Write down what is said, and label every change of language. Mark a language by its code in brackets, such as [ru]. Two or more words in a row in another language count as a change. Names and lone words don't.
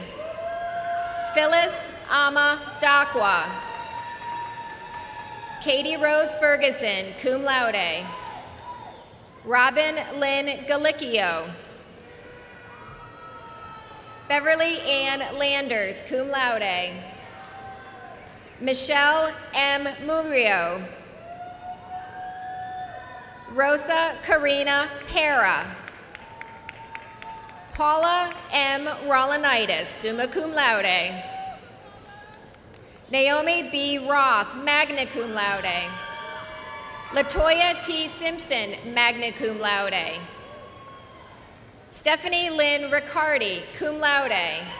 [en] Phyllis Ama Dakwa. Katie Rose Ferguson, [la] cum laude. [en] Robin Lynn Galicchio. Beverly Ann Landers, [la] cum laude. [en] Michelle M. Murillo. Rosa Karina Pera. Paula M. Rolanitis, [la] summa cum laude. [en] Naomi B. Roth, [la] magna cum laude. [en] Latoya T. Simpson, [la] magna cum laude. [en] Stephanie Lynn Riccardi, [la] cum laude.